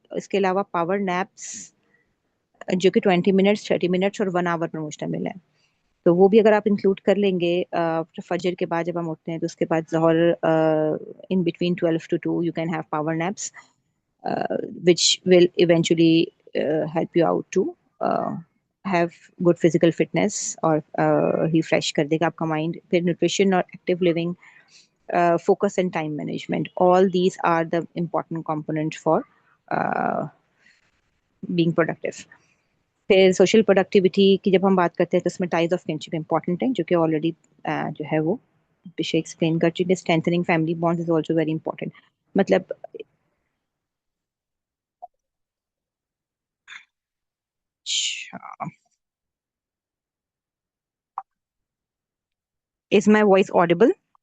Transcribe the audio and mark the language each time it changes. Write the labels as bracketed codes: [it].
[hi] इसके अलावा power naps जो कि 20 मिनट्स, 30 मिनट्स और 1 आवर में मुश्तमिल है, तो वो भी अगर आप इंक्लूड कर लेंगे फजर के बाद जब हम उठते हैं तो उसके बाद ज़ोहर [en] in between 12 to 2 you can have power naps which will eventually help you out to have good physical fitness [hi] और रिफ्रेश कर देगा आपका माइंड। फिर न्यूट्रिशन और active living, [en] focus and time management, all these are the important components for being productive। [hi] फिर social productivity की जब हम बात करते हैं तो उसमें टाइज ऑफ किनशिप इंपॉर्टेंट है, जो कि ऑलरेडी जो है वो विषय एक्सप्लेन कर चुके हैं। [en] Strengthening family bonds is also very important. [hi] मतलब अच्छा, [en] Is my voice audible?